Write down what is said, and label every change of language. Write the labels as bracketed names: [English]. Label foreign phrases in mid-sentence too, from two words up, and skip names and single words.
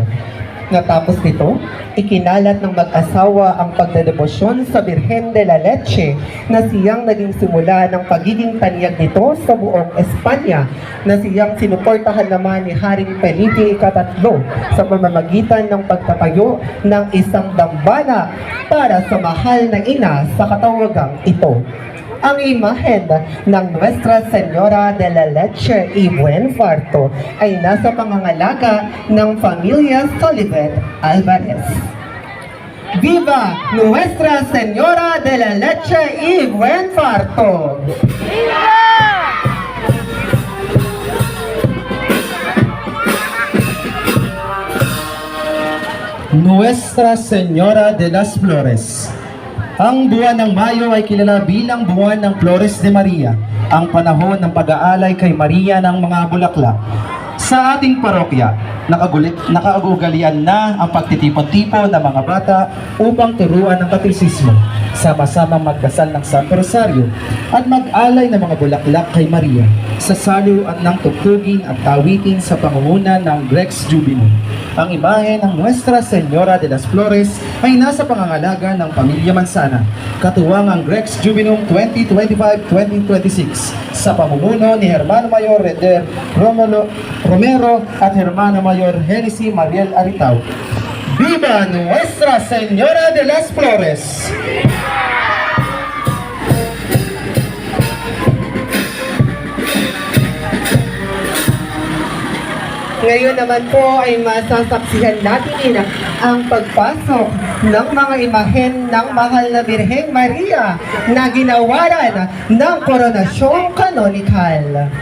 [Filipino] Natapos nito, ikinalat ng mag-asawa ang pagdedebosyon sa Virgen de la Leche na siyang naging simula ng pagiging tanyag nito sa buong Espanya na siyang sinuportahan naman ni Haring Felipe III sa pamamagitan ng pagtatayo ng isang dambana para sa mahal na ina sa katawagang ito. Ang imahen ng Nuestra Señora de la Leche y Buen Parto ay nasa pangangalaga ng Pamilya Solivet Alvarez. [Spanish] Viva Nuestra Señora de la Leche y Buen Parto! Nuestra Señora de las Flores. [Filipino] Ang buwan ng Mayo ay kilala bilang buwan ng Flores de Maria, ang panahon ng pag-aalay kay Maria ng mga bulaklak. Sa ating parokya, nakaugalian na ang pagtitipon-tipon ng mga bata upang turuan ng katekismo. sama-samang magdasal ng Santo Rosario at mag-alay ng mga bulaklak kay Maria sa saliw at ng tugtugin at tawitin sa pangunguna ng Rex Jubileo. Ang imahe ng Nuestra Señora de las Flores ay nasa pangangalaga ng Pamilya Mansana, katuwang ang Rex Jubileo 2025-2026 sa pamumuno ni Hermano Mayor Reder Romero at Hermano Mayor Hennessy Mariel Aritao. Viva Nuestra Señora de las Flores! Ngayon naman po ay masasaksihan natin ang pagpasok ng mga imahen ng mahal na Birheng Maria na ginawaran ng Koronasyong Kanonikal.